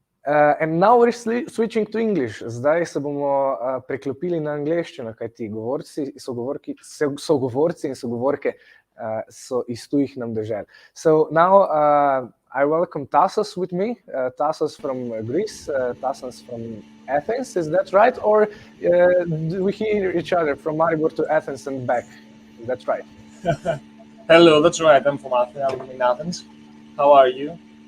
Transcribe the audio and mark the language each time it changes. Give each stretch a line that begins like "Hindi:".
English: And now we're switching to English.
Slovenian: Zdaj se bomo preklopili na angleščino, kajti sogovorci in sogovorke so iz tujih nam dežel.
English: So now I welcome Tassos with me. Tassos from Greece, Tassos from Athens, is that right? Or do we hear each other from Mariboru to Athens and back? Is that right? Hello, that's right. I'm from Athens. I'm in Athens. How are you?